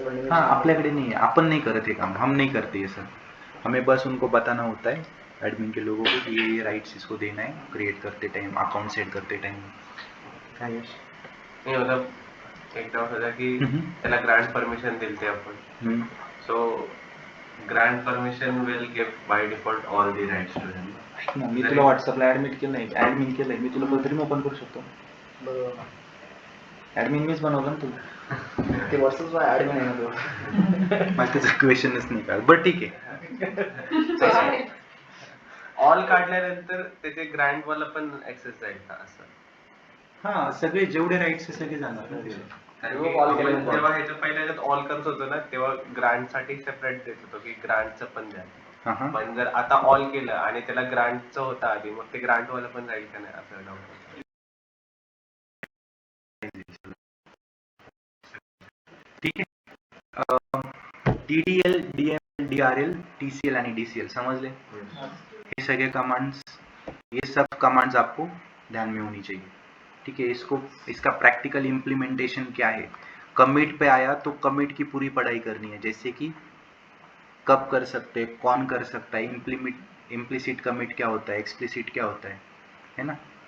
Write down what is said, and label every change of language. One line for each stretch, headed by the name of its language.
Hindi: हाँ,
Marathi: आपल्याकडे
Hindi: नहीं है, अपन नहीं करते काम, हम नहीं करते ये सब, हमें बस उनको बताना होता है एडमिन के लोगों को कि ये राइट्स इसको देना है क्रिएट करते टाइम, अकाउंट सेट करते टाइम.
Marathi: काय यश? नाही मतलब एक डाऊट होता की त्याला ग्रांट परमिशन दिलते आपण.
English: So grant permission will give by default all the rights to him.
Marathi: मी तुला व्हॉट्सअपला ऍडमिट केलंय, मी तुला बदरीम ओपन करू शकतो. बरोबर ऍडमिन मीच बनवलं ना तुला. ते व्हॉट्सअपला ऍडमिन आहे ना तो. मला त्याचा क्वेश्चनच नाही कळत, बट ठीक आहे. ऑल काढल्यानंतर त्याचे ग्रांट वाला पण ऍक्सेस जाईल का असं? हा, सगळे जेवढे राईट्स सगळे जाणार ना तिथे. कारण की आपण जेव्हा ह्याच्या पहिल्या ह्याच्यात ऑल करत होतो ना तेव्हा ग्रांट साठी सेपरेट देत होतो की ग्रांटचं पण द्या. हा हा. पण जर आता ऑल केलं आणि त्याला ग्रांटचं होतं आधी, मग ते ग्रांट वाला पण जाईल का नाही असं डाऊट. ठीक आहे. DDL, DML, DRL, TCL आणि DCL
Hindi: समझ ले. ये सगळे कमांड्स, ये सब कमांड्स आपको ध्यान में होनी चाहिए. ठीक है. इसका प्रैक्टिकल इम्प्लीमेंटेशन क्या है? कमिट पे आया तो कमिट की पूरी पढ़ाई करनी है, जैसे कि कब कर सकते हैं, कौन कर सकता है, इम्प्लिसिट कमिट क्या होता है, एक्सप्लिसिट क्या होता है ना.